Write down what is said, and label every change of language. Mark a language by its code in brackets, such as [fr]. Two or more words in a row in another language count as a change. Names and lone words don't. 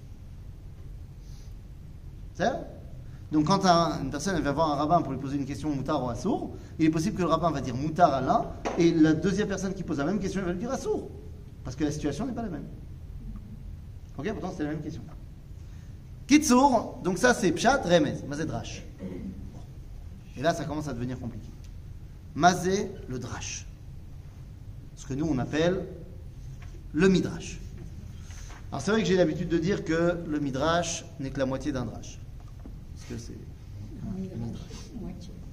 [fr] C'est ça? Donc quand une personne va voir un rabbin pour lui poser une question moutar ou assour, il est possible que le rabbin va dire moutar à l'un, et la deuxième personne qui pose la même question, elle va lui dire assour. Parce que la situation n'est pas la même. Ok, pourtant c'était la même question. Kitsour, donc ça c'est [he] פשט, רמז, [fr] mazé drash. Et là ça commence à devenir compliqué. Mazé, le drash. Ce que nous on appelle le midrash. Alors c'est vrai que j'ai l'habitude de dire que le midrash n'est que la moitié d'un drash. Parce que c'est un midrash.